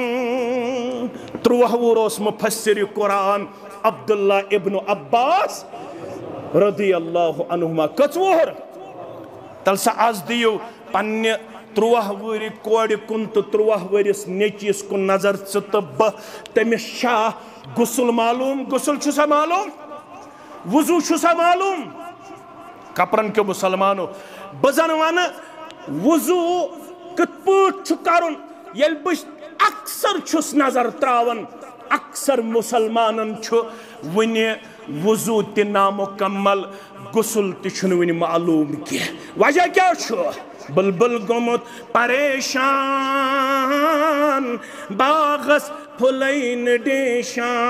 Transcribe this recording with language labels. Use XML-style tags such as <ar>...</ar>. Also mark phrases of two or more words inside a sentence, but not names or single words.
<ks>13 وُہُر اوس مفسر قرآن عبداللہ ابن عباس</ks> <ar>رضی اللہ عنہما</ar> <ks>کٔژ وُہُر تل سا آز دیو پننہِ 13 وُہرِ کورِ کُن تہٕ 13 ؤرِس نیٚچوِس کُن نظر ژٕ تہٕ بہٕ تٔمِس چھا غسل معلوم غسل چھُ سا معلوم وضو چھُ سا معلوم کپرن کیو مسلمانو بہٕ زن ونہٕ وضو کِتھ پٲٹھۍ چھُ کرُن ییٚلہِ بہٕ اکثر چھُس نظر تراوان اکثر مسلمانن چھُ وٕنہِ وضو تہِ نامُکمل غسل تہِ چھُنہٕ وٕنہِ معلوم کینٛہہ وجہ کیٛاہ چھُ بلبل گوٚمُت پریشان باغس پھُلے نہٕ ڈیشان</ks>